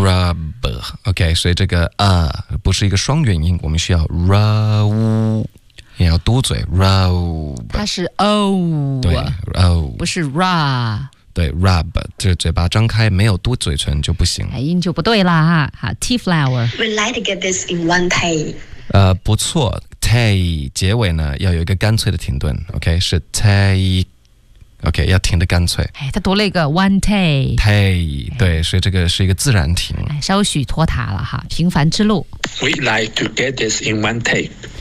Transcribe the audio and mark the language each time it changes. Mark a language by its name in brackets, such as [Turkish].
[Chinese] Rub OK 所以这个不是一个双元音我们需要 row 也要嘟嘴 row 它是 o 对 o 不是 ra 对 rub 这嘴巴张开没有嘟嘴唇就不行音就不对了哈好 T flower [English] We like to get this in one take [Chinese] 不错Take 结尾呢要有一个干脆的停顿 ，OK 是 take，OK、okay, 要停的干脆。哎，他读了一个 [English] one take。 [Chinese] Take 对，所以这个是一个自然停。哎，稍许拖沓了哈，平凡之路。 [English] We like to get this in one take。